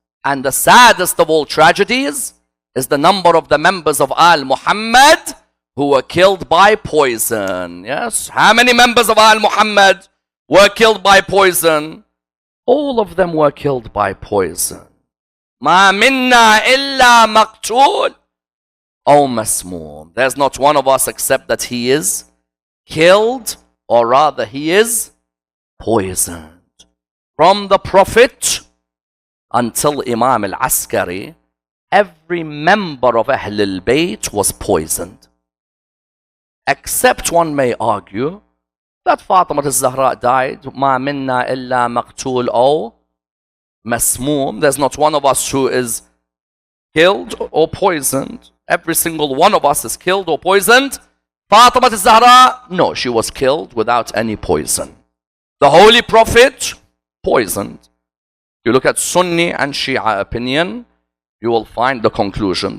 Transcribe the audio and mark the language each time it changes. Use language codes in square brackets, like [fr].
[en] And the saddest of all tragedies is the number of the members of Al Muhammad who were killed by poison. Yes, how many members of Al Muhammad were killed by poison? All of them were killed by poison. [ar] ما منا إلا مقتول أو مسموم. [en] There's not one of us except that he is killed, or rather he is poisoned. From the Prophet until Imam al-Askari, every member of Ahl al-Bayt was poisoned. Except one may argue that Fatima al-Zahra died. [ar] ما منا إلا مقتول أو مسموم. [en] There's not one of us who is killed or poisoned. Every single one of us is killed or poisoned. Fatima al-Zahra, no, she was killed without any poison. The Holy Prophet, poisoned. You look at Sunni and Shia opinion, you will find the conclusion.